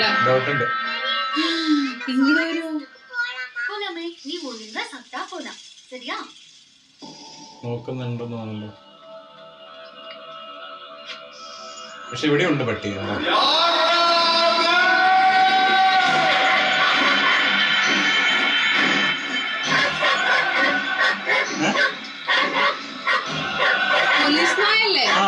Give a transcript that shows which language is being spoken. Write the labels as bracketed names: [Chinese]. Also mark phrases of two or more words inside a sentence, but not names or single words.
[Malayalam] ഡൗട്ട് ഉണ്ട്. ഇങ്ങോട്ട് വരുമോ? [Tamil] போலாமே, நீ ஒழுங்கா சாப்பிட்டா போலாம், சரியா? [Malayalam] നോക്കുന്നുണ്ടെന്ന് തോന്നുന്നു. പക്ഷെ ഇവിടെ ഉണ്ട് പട്ടി. പോലീസ് നായല്ലേ?